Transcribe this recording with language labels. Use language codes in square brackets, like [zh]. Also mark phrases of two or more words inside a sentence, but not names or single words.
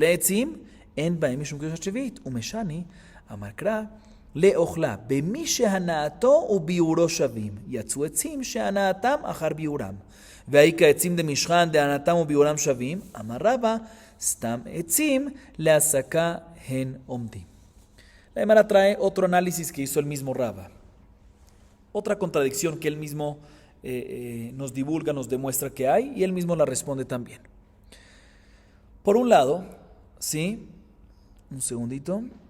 [he] לעצים, אין בהם משום קדושת שביעית. ומשני, אמר קרא, לאוכלה, במי שהנאתו וביאורו שווים, יצאו עצים שהנאתם אחר ביאורם. והאי כעצים דמשכן דהנאתם וביאורם שווים, אמר רבא, סתם עצים להסקה הן עומדים. [es] La Gemara trae otro análisis que hizo el mismo Rava. Otra contradicción que él mismo nos divulga, nos demuestra que hay, y él mismo la responde también. Por un lado, ¿sí? Un segundito.